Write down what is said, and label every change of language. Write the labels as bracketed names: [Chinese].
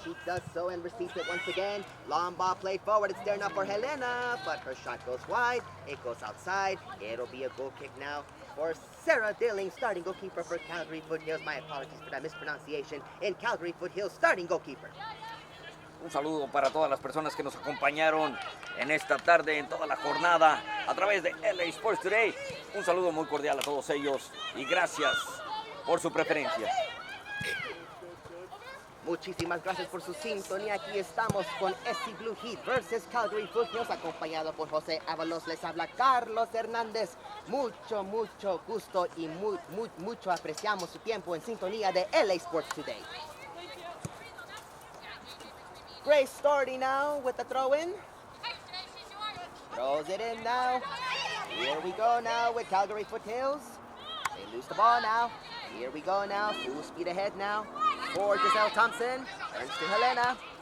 [English] She does so and receives it once again. Long ball played forward. It's there now for Helena, but her shot goes wide. It goes outside. It'll be a goal kick now for Sarah Dilling, starting goalkeeper for Calgary Foothills. My apologies for that mispronunciation. In Calgary Foothills, starting goalkeeper. [Spanish] Un saludo para todas las personas que nos acompañaron en esta tarde, en toda la jornada, a través de LA Sports Today. Un saludo muy cordial a todos ellos y gracias por su preferencia. Muchísimas gracias por su sintonía. Aquí estamos con SC Blue Heat versus Calgary Foothills, acompañado por José Ábalos. Les habla Carlos Hernández. Mucho gusto y mucho apreciamos su tiempo en sintonía de LA Sports Today. [English] Grace Doherty now with the throw-in. Throws it in now. Here we go now with Calgary Foothills. They lose the ball now. Here we go now. Full speed ahead now for Giselle Thompson. Turns to Helena.